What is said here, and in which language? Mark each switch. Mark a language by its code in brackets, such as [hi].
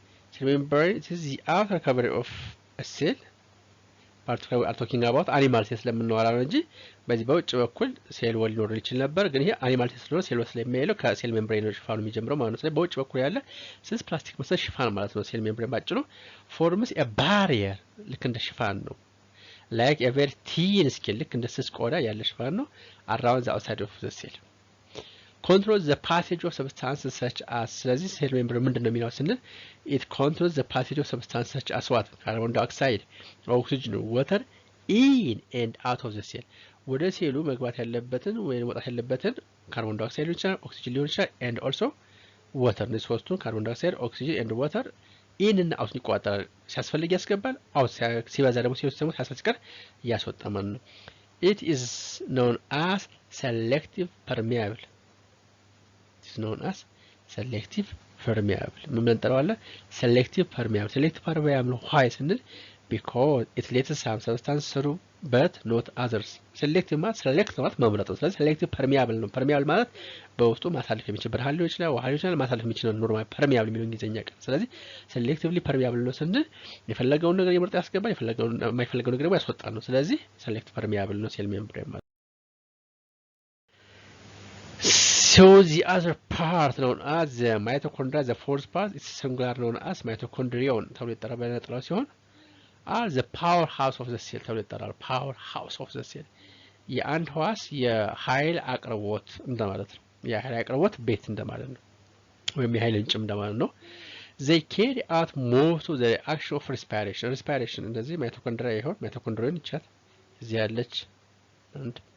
[en] Cell membrane is the outer cover of a cell. Particularly we are talking about animal cells [am] ለምንወራ ነው እንጂ በዚህ በውጭ በኩል ሴል ወል ሊኖር ይችላል ነበር ግን ይሄ አኒማል ሴል ስለሆነ ሴል ወል የሚያለው ከሴል ሜምብሬን ነው ሽፋኑ የሚጀምረው ማለት ነው ስለዚህ በውጭ በኩል ያለ ስስ ፕላስቲክ መሰል ሽፋን ማለት ነው ሴል ሜምብሬን ባጭሩ [en] forms a barrier [am] ልክ እንደ ሽፋን ነው [en] like a very thin skin [am] ልክ እንደ ስስ ቆዳ ያለ ሽፋን ነው [en] around the outside of the cell controls the passage of substances such as [am] ስለዚህ ሴል ሜምብሬን ምንድነው የሚለው ስንል [en] it controls the passage of substances such as what carbon dioxide oxygen water in and out of the cell [am] ወደ ሴሉ መግባት ያለበትን ወይ መውጣት ያለበትን ካርቦን ዳይኦክሳይድ ሊሆን ይችላል [en] ኦክሲጅን ሊሆን ይችላል and also water [am] ነው ሶስቱን ካርቦን ዳይኦክሳይድ ኦክሲጅን [en] and water in and out [am] ይቆጣጠራል ሲያስፈልግ ያስገባል አውት ሲበዛ ደግሞ ሲወስደው ሲያስፈልግ ያስወጣል ማለት ነው [en] it is known as selective permeable it is known as selective permeable [am] ምን እንጠራዋለን [en] selective permeable why [am] ስንል [en] because it lets some substance through but not others [am] selective ማለት መምረጥ ነው ስለዚህ selective permeable ነው permeable ማለት በውስጡ ማሳለፍ የሚችል ብርሃን ሊሆን ይችላል ውሃ ሊሆን ይችላል ማሳለፍ የሚችል ኖርማል permeable የሚለው እንግሊዘኛ ቃል ስለዚህ selectively permeable ነው ስንል የፈለገውን ነገር ይመርጥ ያስገባል የፈለገውን የማይፈልገውን ነገር ደግሞ ያስወጣል ነው ስለዚህ selective permeable ነው cell membrane ማለት [en] So the other part known as the mitochondria, the fourth part, is singular known as mitochondrion. [am] ተብሎ ይጠራል በነጠላው ሲሆን [en] are the powerhouse of the cell [am] ተብሎ ይጠራል [en] powerhouse of the cell [am] የአንድ ህዋስ የኃይል አቅርቦት እንደማለት ነው የኃይል አቅርቦት ቤት እንደማለት ነው ወይም የኃይል ምንጭ እንደማለት ነው [en] they carry out most of the action of respiration [am] እንደዚህ mitochondria ይሆን mitochondrion ይቻላል እዚህ ያለች አንድ